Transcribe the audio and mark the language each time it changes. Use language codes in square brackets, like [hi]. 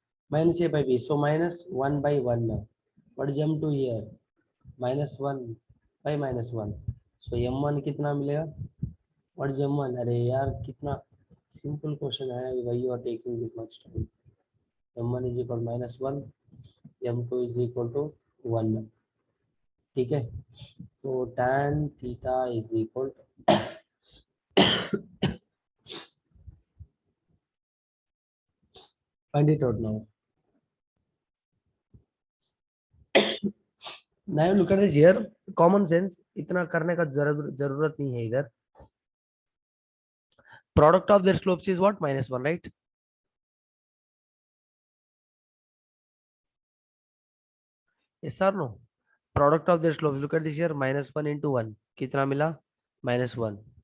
[en] Minus A by B. So minus 1 by 1 now. What is M2 here? Minus 1 by minus 1. [hi] So M1 कितना मिलेगा? [en] What is M1? [hi] अरे यार कितना [en] simple question [hi] है. [en] Why you are taking this much time? M1 is equal to minus 1. M2 is equal to 1. [hi] ठीक है. [en] So tan theta is equal to find it out now. Now look at this here. Common sense. [hi] इतना करने का जरूरत नहीं है इधर. [en] Product of their slopes is what? Minus 1, right? Yes or no? Product of their slopes. Look at this here. Minus 1 into 1. [hi] कितना मिला? [en] Minus 1.